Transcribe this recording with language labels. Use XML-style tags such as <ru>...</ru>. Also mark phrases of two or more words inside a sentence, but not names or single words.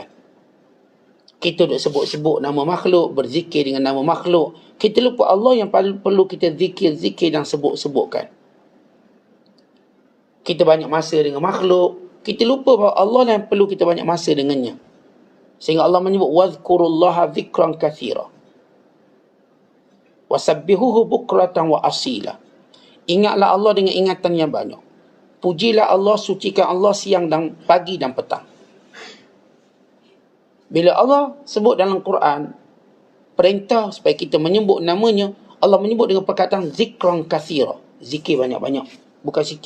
<ms>Kita duk sebut-sebut nama makhluk, berzikir dengan nama makhluk, kita lupa Allah yang perlu kita zikir-zikir dan sebut-sebutkan. Kita banyak masa dengan makhluk, kita lupa bahawa Allah yang perlu kita banyak masa dengannya. Sehingga Allah menyebut</ms> <ar>واذكروا الله ذكرا كثيرا وسبحوه بكرة وأصيلا.</ar> <ms>Ingatlah Allah dengan ingatan yang banyak. Pujilah Allah, sucikan Allah siang dan pagi dan petang. Bila Allah sebut dalam Quran, perintah supaya kita menyebut namanya, Allah menyebut dengan perkataan</ms> <ar>ذكرا كثيرا.</ar> <ms>Zikir banyak-banyak, bukan sikit.</ms>